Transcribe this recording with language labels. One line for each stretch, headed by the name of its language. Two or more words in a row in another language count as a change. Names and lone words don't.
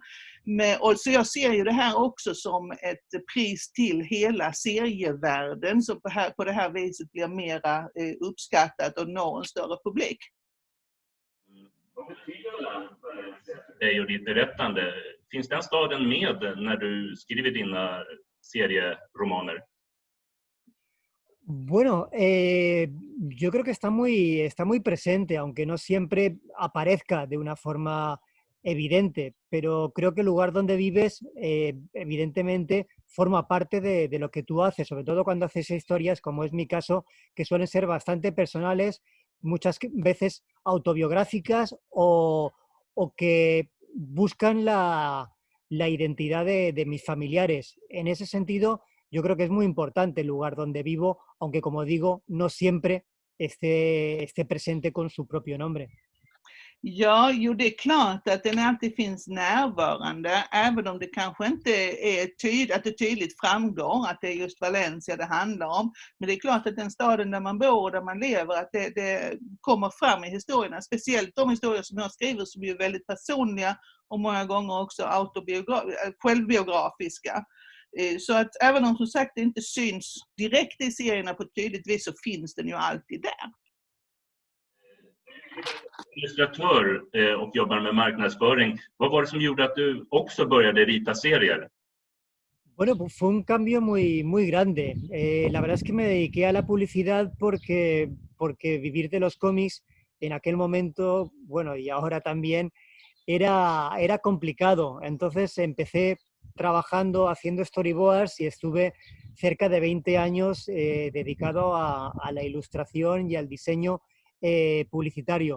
Swedish: Och så jag ser ju det här också som ett pris till hela serievärlden som på det här viset blir mera uppskattat och når en större publik. Vad betyder det och ditt berättande? Finns den staden med när du skriver dina serieromaner?
Spanish: Bueno, yo creo que está muy presente, aunque no siempre aparezca de una forma evidente, pero creo que el lugar donde vives evidentemente forma parte de lo que tú haces, sobre todo cuando haces historias, como es mi caso, que suelen ser bastante personales, muchas veces autobiográficas o que buscan la identidad de mis familiares. En ese sentido, yo creo que es muy importante el lugar donde vivo, aunque como digo, no siempre esté presente con su propio nombre.
Swedish: Ja, jo det är klart att den alltid finns närvarande, även om det kanske inte är att det tydligt framgår att det är just Valencia det handlar om. Men det är klart att den staden där man bor och där man lever, att det kommer fram i historierna. Speciellt de historier som jag skriver som är väldigt personliga och många gånger också självbiografiska. Så att även om som sagt det inte syns direkt i serierna på ett tydligt vis så finns den ju alltid där. Illustratör och jobbar med marknadsföring. Vad var det som gjorde att du också började rita serier?
Spanish: Bueno, pues fue un cambio muy grande. La verdad es que me dediqué a la publicidad porque vivir de los cómics en aquel momento, bueno, y ahora también, era complicado. Entonces empecé trabajando, haciendo storyboards y estuve cerca de 20 años dedicado a la ilustración y al diseño publicitario.